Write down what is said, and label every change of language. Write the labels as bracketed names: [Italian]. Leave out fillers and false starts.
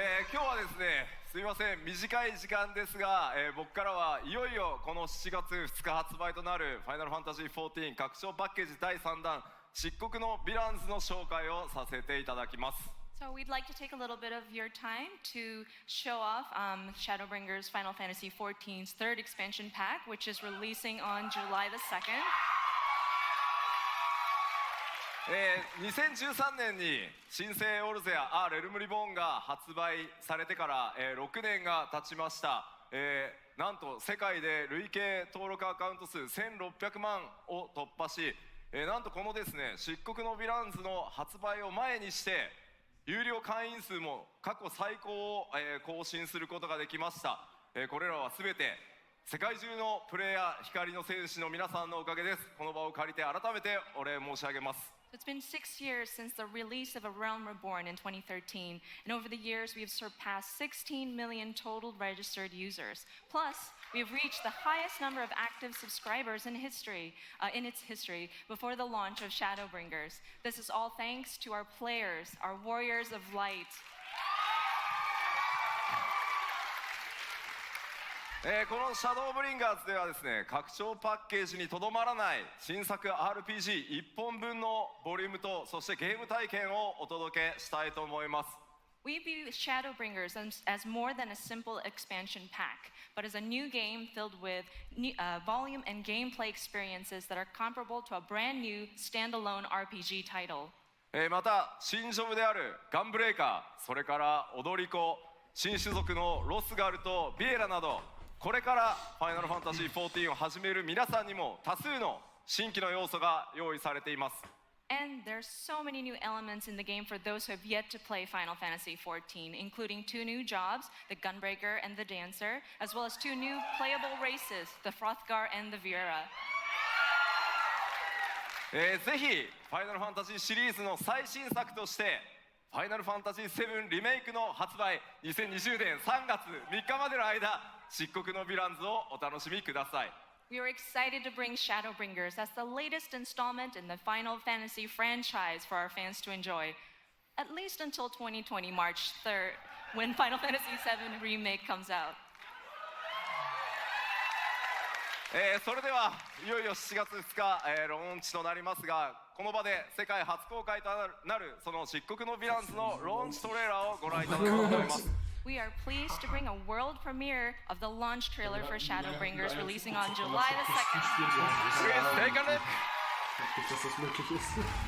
[Japanese] 今日はですね、すみません、短い時間ですが、僕からはいよいよこの7月2日発売となるファイナルファンタジー14拡張パッケージ第3弾漆黒のヴィランズの紹介をさせていただきます。 [English] So we'd like to take a little bit of your time to show off Shadowbringers Final Fantasy XIV's third expansion pack, which is releasing on July the 2nd. [Japanese] 2013年に新生オルゼア・レルムリボーンが発売されてから、6年が経ちました、なんと世界で累計登録アカウント数1600万を突破し、なんとこのですね漆黒のヴィランズの発売を前にして有料会員数も過去最高を、更新することができました、これらは全て世界中のプレイヤー光の戦士の皆さんのおかげです。この場を借りて改めてお礼申し上げます。 [English] It's been 6 years since the release of A Realm Reborn in 2013, and over the years we have surpassed 16 million total registered users. Plus, we have reached the highest number of active subscribers in its history before the launch of Shadowbringers. This is all thanks to our players, our warriors of light. [Japanese] このシャドーブリンガーズではですね、拡張パッケージにとどまらない新作 RPG1 本分のボリュームとそしてゲーム体験をお届けしたいと思います。 [English] We view Shadowbringers as more than a simple expansion pack, but as a new game filled with volume and gameplay experiences that are comparable to a brand new standalone RPG title. [Japanese] また新ジョブであるガンブレーカー、それから踊り子、新種族のロスガルとビエラなど、これからファイナルファンタジー14を始める皆さんにも多数の新規の要素が用意されています。 [English] And there's so many new elements in the game for those who have yet to play Final Fantasy XIV, including 2 new jobs, the Gunbreaker and the Dancer, as well as 2 new playable races, the Frothgar and the Viera. [Japanese] ぜひファイナルファンタジーシリーズの最新作としてファイナルファンタジー7リメイクの発売2020年3月3日までの間漆黒のヴィランズをお楽しみください。 [English] We are excited to bring Shadowbringers as the latest installment in the Final Fantasy franchise for our fans to enjoy, at least until 2020 March 3rd, when Final Fantasy VII Remake comes out. [Japanese] それではいよいよ7月2日、ローンチとなりますが、この場で世界初公開となるその漆黒のヴィランズのローンチトレーラーをご覧いただこうと思います。 [English] We are pleased to bring a world premiere of the launch trailer for Shadowbringers releasing on July the 2nd. Please take a look. Dass das möglich ist.